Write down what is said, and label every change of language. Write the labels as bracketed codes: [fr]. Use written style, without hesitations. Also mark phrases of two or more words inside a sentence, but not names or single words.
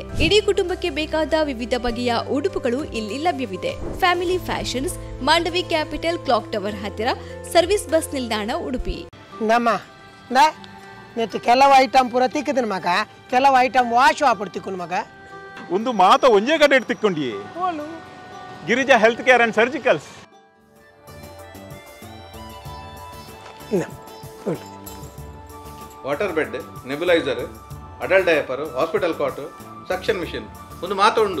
[kn] ಇಡೀ ಕುಟುಂಬಕ್ಕೆ ಬೇಕಾದ ವಿವಿಧ ಬಗೆಯ ಉಡುಪುಗಳು ಇಲ್ಲಿ ಲಭ್ಯವಿದೆ. ಫ್ಯಾಮಿಲಿ ಫ್ಯಾಷನ್ಸ್, ಮಾಂಡವಿ ಕ್ಯಾಪಿಟಲ್, ಕ್ಲಾಕ್ ಟವರ್ ಹತ್ತಿರ, ಸರ್ವಿಸ್ ಬಸ್ ನಿಲ್ದಾಣ, ಉಡುಪಿ. [tcy] ಕೆಲವು ಐಟಮ್ ಪೂರ ತಿಕ್ಕಿದ ಮಗ, ಕೆಲವು ಐಟಮ್ ವಾಶ್ ಆಪಡ್ ತಿಕ್ಕೊಂಡು ಮಗ ಒಂದು ಮಾತ ಒಂಜೇ ಕಡೆ ತಿಕ್ಕೊಂಡಿ ಗಿರಿಜಾ ಹೆಲ್ತ್ ಕೇರ್ ಅಂಡ್ ಸರ್ಜಿಕಲ್ಸ್. [en] water bed, nebulizer, adult diaper, hospital cot, suction machine [tcy] ಒಂದು ಮಾತ ಉಂಡು.